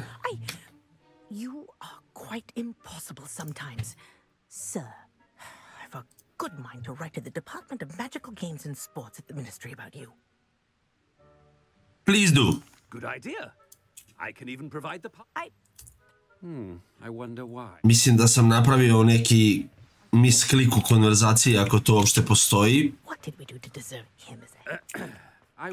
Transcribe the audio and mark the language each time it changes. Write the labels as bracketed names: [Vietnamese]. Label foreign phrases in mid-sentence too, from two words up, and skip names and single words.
[English] You are quite impossible sometimes. Sir, I've a good mind to write to the Department of Magical Games and Sports at the Ministry about you. Please do. Good idea. I can even provide the... I wonder why. [Serbian] Mislim da sam napravio neki misklik u konverzaciji, ako to uopšte postoji. [English] What did we do to deserve him as a...